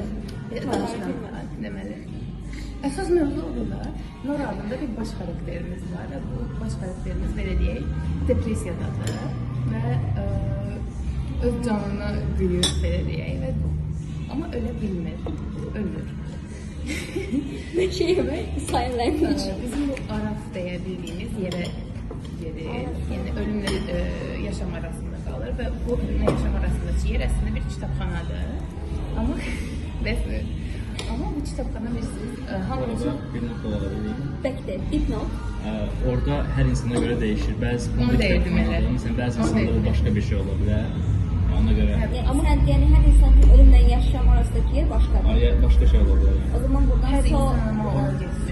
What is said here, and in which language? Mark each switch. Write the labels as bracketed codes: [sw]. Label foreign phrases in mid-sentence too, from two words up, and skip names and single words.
[az] Danışıram, deməli. Əsas mövzu odur da, Nora adında bir baş karakterimiz var və bu baş karakterimiz belə deyək, depressiyadadır və öz canına gülür belə deyək və amma ölə bilmir, ölür. [tr] Ne şey mi? [en] Sign language. [az] Bizim bu araf deyə bildiyimiz yerə gelir, yəni ölümlə yaşam arasında qalır və bu ölümlə yaşam arasındakı yer əslində bir kitabxanadır. Amma Ama bu kitabxana bilirsiniz, hamımızın... [tr] Bir nokta olabilir. Bekle, dipnot. Orada her insana göre değişir. Bazı [az] Onu değirdim elə. [tr] Mesela bazı insanlarda başka bir şey olabilir. Ona göre. Ama sen yani her insanın ölümden yaşam arasındaki yer başka. Başka şey olabilir. O zaman buradan Her insanın o olacak.